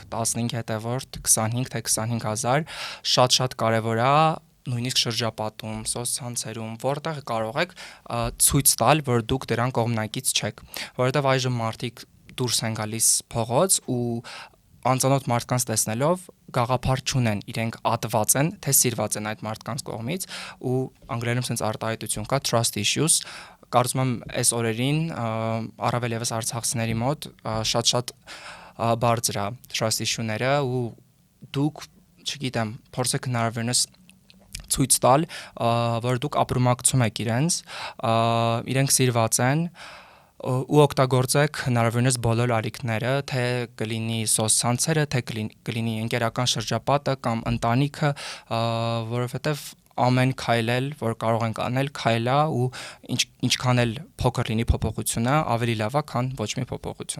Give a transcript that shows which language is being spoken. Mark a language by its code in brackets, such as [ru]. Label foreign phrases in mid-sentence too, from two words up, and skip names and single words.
[hy] 15 հետևորդ, 25 թե 25000, շատ կարևոր է նույնիսկ շրջապատում, սոցցանցերում, որտեղ կարող եք ցույց տալ, որ դուք դրան կողմնակից չեք, որովհետև այժմ մարդիկ դուրս են գալիս փողոց ու անծանոթ մարդկանց տեսնելով գաղափար չունեն, իրենք ատված են, թե սիրված են այդ մարդկանց կողմից ու անգլերենում sense արտահայտություն կա [en] trust issues, [hy] կարծում եմ այս օրերին առավել եւս արցախցիների մոտ շատ բարձր է [en] trust issue- [hy] ները ու դուք, չգիտեմ, փորձեք հնարավորինս ցույց տալ, որ դուք ապրումակցում եք իրենք սիրված են ու օգտագործեք հնարավորինս բոլոր ալիքները, թե կլինի սոցցանցերը, թե կլինի ընկերական շրջապատը կամ ընտանիքը, որովհետև ամեն քայլել, որ կարող ենք անել, քայլ է ու ինչքան էլ փոքր լինի փոփոխությունը, ավելի լավ է, քան ոչ մի փոփոխություն։